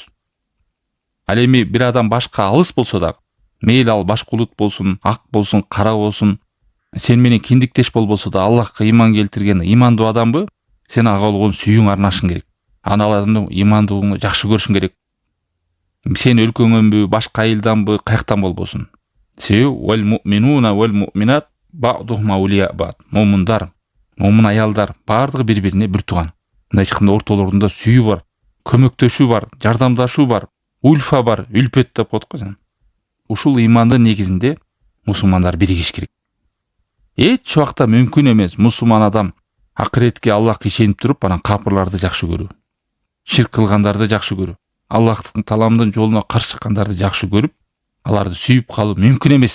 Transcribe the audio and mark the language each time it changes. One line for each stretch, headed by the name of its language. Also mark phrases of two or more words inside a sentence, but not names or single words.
Kyrgyz: Ал эми бир адам башка алыс болсо дагы, мейли ал башкулут болсун, ак болсун, кара болсун, сен менен киндиктеш болбосо да Аллахка ыйман келтирген ыймандуу адамбы, сен ага болгон сүйүүң арнашың керек. Ана адамдын ыймандуулугун жакшы көрүшүң керек. Сен өлкөңөнбү, башка айылданбы, каяктан болбосун.
Arabic: Себеби والمؤمنون والمؤمنات بعضهم أولياء بعض.
Kyrgyz: Момундар, момун аялдар баардыгы бири-бирине бир тууган. Мындай айтканда ортолорунда сүйүү бар, көмөктөшүү бар, жардамдашуу бар, ульфа бар, үлпөт деп коет го. Ушул ыймандын негизинде мусулмандар биригиш керек. Эч убакта мүмкүн эмес мусулман адам акыретке Аллахка ишенип туруп, анан капырларды жакшы көрүү, ширк кылгандарды жакшы көрүү, Аллахтын таламдын жолуна каршы чыккандарды жакшы көрүп, аларды сүйүп калуу мүмкүн эмес.